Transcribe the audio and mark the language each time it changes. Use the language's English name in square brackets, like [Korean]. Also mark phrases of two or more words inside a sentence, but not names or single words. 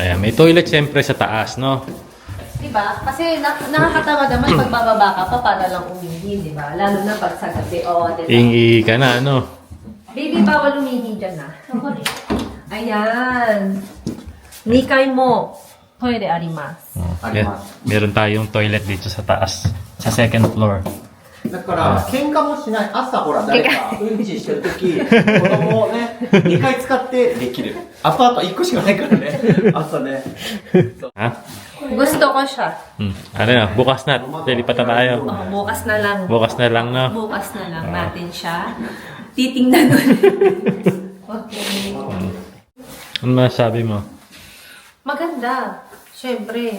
[Filipino] Ayan, may toilet siyempre sa taas, no? Diba? Kasi nakakatawa naman pag bababa ka pa para lang umihi, di ba? Lalo na pag sa gabi. Oo, diba? Ingi ka na, ano? Baby, bawal umihi dyan na. Ayan. Nikay mo. [Japanese] トイレあります. [English] Yeah. [Filipino] Meron tayong toilet dito sa taas. Sa second floor. [Japanese] だから、喧嘩もしない。朝ほら、誰かうんちしてるとき、子供をね、2回使ってできる。アパート1個しかないからね。朝ね。 [Filipino] Ha? Gusto ko siya. Ano na, bukas na. Lilipat na tayo. Bukas na lang. Bukas na lang, no? Bukas na lang natin siya. Titingnan ulit. Okay. Ano masasabi mo? Maganda. Siyempre.